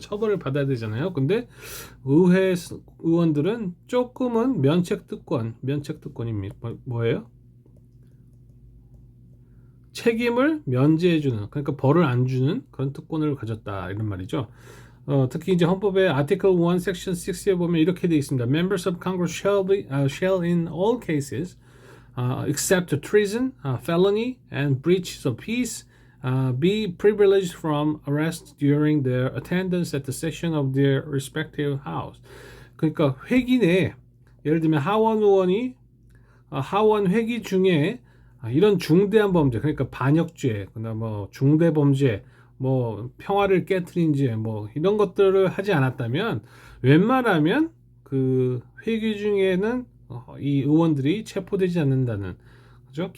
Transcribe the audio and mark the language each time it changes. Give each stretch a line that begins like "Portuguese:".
Korean: 처벌을 받아야 되잖아요. 근데 의회 의원들은 조금은 면책특권입니다. 뭐예요? 책임을 면제해주는, 그러니까 벌을 안 주는 그런 특권을 가졌다 이런 말이죠. 특히 이제 헌법의 Article 1, Section 6에 보면 이렇게 되어 있습니다.
English: Members of Congress shall in all cases, except treason, felony, and breach of peace, be privileged from arrest during their attendance at the session of their respective house.
Korean: 그러니까 회기 내에 예를 들면 하원 의원이 하원 회기 중에 이런 중대한 범죄, 그러니까 반역죄, 그다음 뭐 중대 범죄, 뭐 평화를 깨트린 죄, 뭐 이런 것들을 하지 않았다면 웬만하면 그 회기 중에는 이 의원들이 체포되지 않는다는, 그죠?